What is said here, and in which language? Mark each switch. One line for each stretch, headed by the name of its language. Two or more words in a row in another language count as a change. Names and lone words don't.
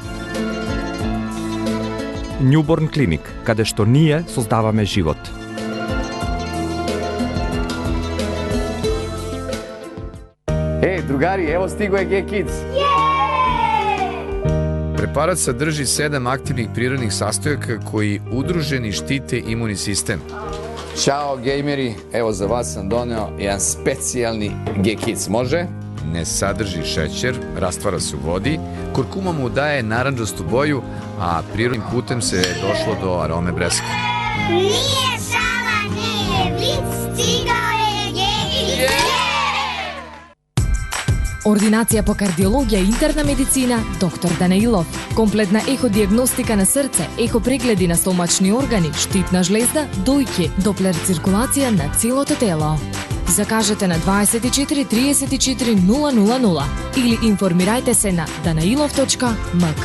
Macedonian: Newborn Clinic, каде што ние создаваме живот. Другари, ево стиго е G-Kids.
Serbian: Препарат садржи 7 активnih prirodnih sastojaka koji udruženi štite imunni sistem. Ćao gejmeri, evo za vas sam doneo jedan specijalni G-Kids, može? ne sadrži šećer, rastvara se u vodi, kurkuma mu daje narandžastu boju, a prirodnim putem se došlo do arome breske. Nije šala, nije vic, stigao je Jević.
Macedonian: Ординација по кардиологија и интерна медицина, доктор Данаилов. Комплетна еходиагностика на срце, ехопрегледи на стомачни органи, штитна жлезда, дојки, доплер циркулација на целото тело. Закажете на 24 34 000 или информирајте се на danailov.mk.